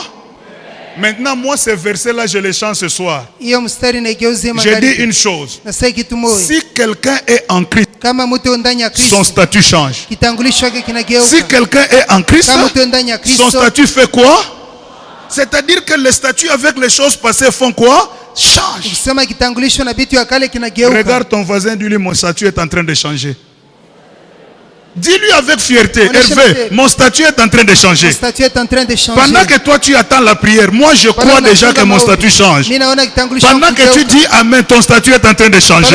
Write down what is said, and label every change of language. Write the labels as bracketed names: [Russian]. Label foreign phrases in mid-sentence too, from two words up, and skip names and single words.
[French] Maintenant, moi, ces versets-là, je les chante ce soir. [Swahili] Hiyo mstari naigeuzie [French] Je dis [Swahili] magharibi. [French] une chose. [Swahili] Nasema kitu moja. [French] Si quelqu'un est en Christ, [Swahili] Kama mtu yuko ndani ya [French] son [Swahili] Kristo, [French] statut change. [Swahili] kitambulisho chake [French] Si [Swahili] kinageuka. [French] quelqu'un est en Christ, [Swahili] Kama mtu yuko ndani ya [French] son [Swahili] Kristo, [French] statut fait quoi? C'est-à-dire que les statuts avec les choses passées font quoi? Changent. [Swahili] Kusema kitambulisho na vitu ya kale kinageuka. [French] Regarde ton voisin, dis-lui, mon statut est en train de changer. Dis-lui avec fierté, Hervé, mon statut est en train de changer. Mon statut est en train de changer. Pendant que toi tu attends la prière, moi je crois déjà que mon statut change. Pendant que tu dis Amen, ton statut est en train de changer.